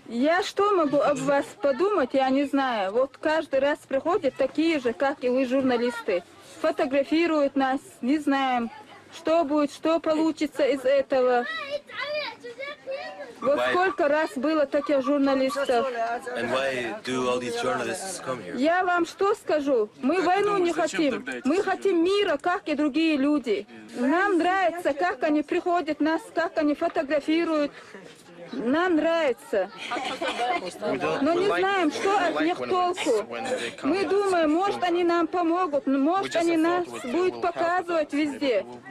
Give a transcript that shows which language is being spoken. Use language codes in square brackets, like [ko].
[ru] Я что могу об вас подумать, я не знаю. Вот каждый раз приходят такие же, как и вы, журналисты. Фотографируют нас, не знаем, что будет, что получится из этого. Вот сколько раз было таких журналистов. [en] And why do all these journalists come here? [ru] Я вам что скажу? Мы войну не хотим. Мы хотим мира, как и другие люди. Нам нравится, как они приходят нас, как они фотографируют. Нам нравится. Но не знаем, что от них толку. Мы думаем, может, они нам помогут, может, они нас будут показывать везде.